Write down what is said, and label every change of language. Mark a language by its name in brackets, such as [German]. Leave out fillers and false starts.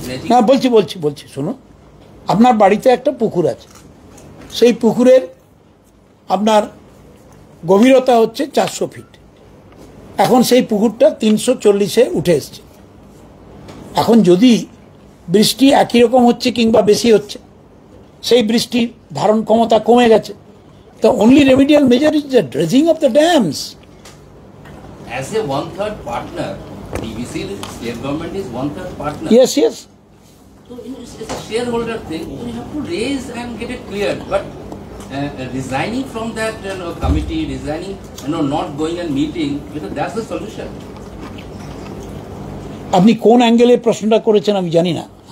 [Bangla] না, বলছি শুনো, আপনার বাড়িতে একটা পুকুর আছে, সেই পুকুরের আপনার গভীরতা হচ্ছে 400 ফিট। এখন সেই পুকুরটা 340-এ উঠে এসছে। এখন যদি বৃষ্টি একই রকম হচ্ছে কিংবা বেশি হচ্ছে, সেই বৃষ্টির ধারণ ক্ষমতা কমে গেছে, তো [English] Only remedial measure is the dredging of the dams. As a 1/3 partner, DVC state government is 1/3 partner. Yes. So it's a shareholder thing. You have to raise and get it cleared. But resigning from that committee, resigning, not going and meeting, that's the solution. [Bangla] আপনি কোন অ্যাঙ্গেলে প্রশ্নটা করেছেন আমি জানি না।